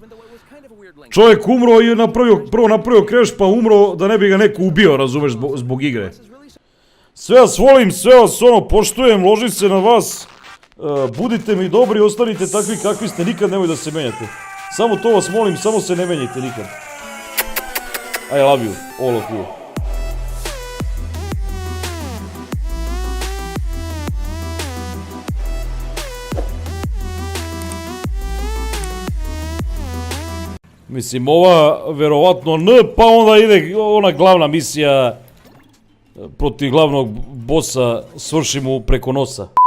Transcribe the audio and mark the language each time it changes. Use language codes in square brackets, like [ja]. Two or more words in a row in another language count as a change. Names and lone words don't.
[sr] Čovjek umro i prvo napravio Crash pa umro da ne bi ga neko ubio, razumeš, zbog igre. Sve vas volim, sve vas poštujem, ložim se na vas. Budite mi dobri, ostanite takvi kakvi ste, nikad nemoj da se menjate. Samo to vas molim, samo se ne menjajte nikad. [en] I love you, all of you. [sr] Mislim, ova verovatno N, pa onda ide ona glavna misija protiv glavnog bossa, svrši mu preko nosa.